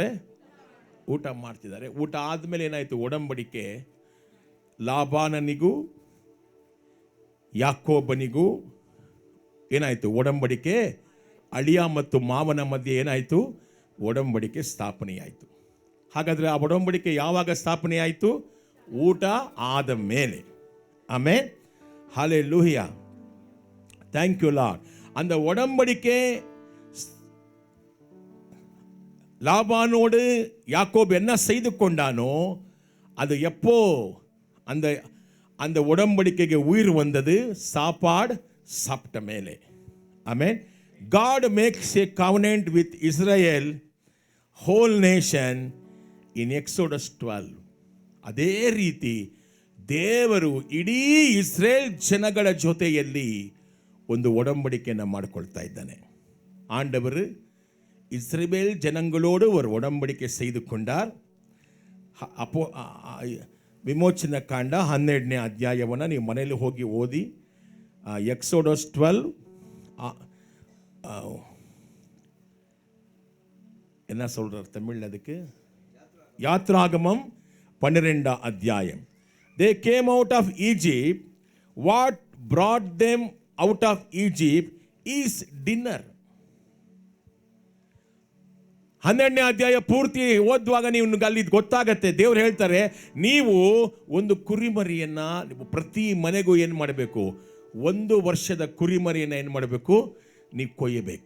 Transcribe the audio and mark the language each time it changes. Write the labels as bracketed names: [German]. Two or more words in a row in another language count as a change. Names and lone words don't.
[Kannada] ಊಟ ಮಾಡ್ತಿದ್ದಾರೆ. ಊಟ ಆದಮೇಲೆ ಏನಾಯಿತು? ಒಡಂಬಡಿಕೆ ಲಾಬಾನನಿಗೂ ಯಾಕೋಬನಿಗೂ ಏನಾಯಿತು? ಒಡಂಬಡಿಕೆ ಅಳಿಯ ಮತ್ತು ಮಾವನ ಮಧ್ಯೆ ಏನಾಯಿತು? ಒಡಂಬಡಿಕೆ ಸ್ಥಾಪನೆಯಾಯಿತು. ಹಾಗಾದರೆ ಆ ಒಡಂಬಡಿಕೆ ಯಾವಾಗ ಸ್ಥಾಪನೆಯಾಯಿತು? ಊಟ ಆದ ಮೇಲೆ. ಆಮೇನ್, ಹಲ್ಲೆಲೂಯಾ, [English] thank you Lord. [Tamil] அந்த உடன்படிக்கை லாபானோடு யாக்கோபு என்ன செய்து கொண்டானோ அது எப்போ அந்த அந்த உடன்படிக்கைக்கு உயிர் வந்தது? சாப்பாடு சாப்பிட்ட மேலே. ஆமென். [English] God makes a covenant with Israel whole nation in Exodus 12. [Kannada] ಅದೇ ರೀತಿ ದೇವರು ಇಡೀ ಇಸ್ರೇಲ್ ಜನಗಳ ಜೊತೆಯಲ್ಲಿ ಒಂದು ಒಡಂಬಡಿಕೆಯನ್ನು ಮಾಡಿಕೊಳ್ತಾ ಇದ್ದಾನೆ. [Tamil] ஆண்டவர் இஸ்ரவேல் ஜனங்களோடு ஒரு உடன்படிக்கை செய்து கொண்டார். [Kannada] அப்போ ವಿಮೋಚನ ಕಾಂಡ 12ನೇ ಅಧ್ಯಾಯವನ್ನು ನೀವು ಮನೆಯಲ್ಲಿ ಹೋಗಿ ಓದಿ. [Tamil] ಎಕ್ಸೋಡಸ್ 12 என்ன சொல்றார் தமிழ்? அதுக்கு யாத்ராகமம் 12 அத்தியாயம். [English] They came out of Egypt. What brought them out of Egypt is dinner. [Kannada] 12ನೇ ಅಧ್ಯಾಯ ಪೂರ್ತಿ ಓದುವಾಗ ನೀವು ಅಲ್ಲಿ ಗೊತ್ತಾಗತ್ತೆ. ದೇವ್ರು ಹೇಳ್ತಾರೆ, ನೀವು ಒಂದು ಕುರಿಮರಿಯನ್ನ ಪ್ರತಿ ಮನೆಗೂ ಏನು ಮಾಡಬೇಕು? 1 ವರ್ಷದ ಕುರಿಮರಿಯನ್ನ ಏನು ಮಾಡಬೇಕು? ನೀವು ಕೊಯ್ಯಬೇಕು.